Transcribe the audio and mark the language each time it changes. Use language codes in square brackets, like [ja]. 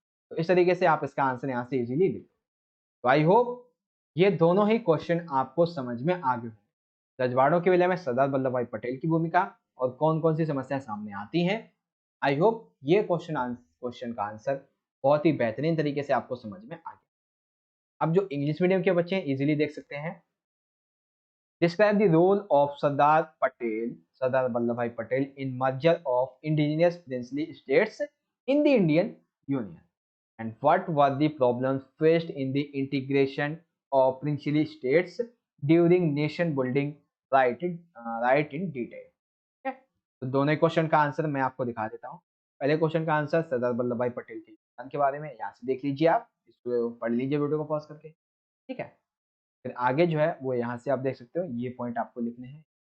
[hi] तो इस तरीके से आप इसका आंसर यहाँ से इज़िली लिख, तो आई होप ये दोनों ही क्वेश्चन आपको समझ में आ गए हों। रजवाड़ों के विलय में सरदार वल्लभ भाई पटेल की भूमिका और कौन-कौन सी समस्या सामने आती हैं। आई होप ये क्वेश्चन का आंसर बहुत ही बेहतरीन तरीके से आपको समझ में आ गया। अब जो इंग्लिश मीडियम के बच्चे हैं, इज़िली देख सकते हैं। [en] Describe the role of Sardar Vallabhbhai Patel in merger of indigenous princely states in the Indian Union. And what were the problems faced in the integration of princely states during nation building? Write in detail. [hi] ठीक है? तो दोनों question का answer मैं आपको दिखा देता हूँ। पहले क्वेश्चन का आंसर सरदार वल्लभ भाई पटेल के योगदान के बारे में, यहाँ से देख लीजिए, आप इसको पढ़ लीजिए वीडियो को पॉज करके। ठीक है, फिर आगे जो है वो यहाँ से आप देख सकते हो, ये पॉइंट आपको लिखने हैं।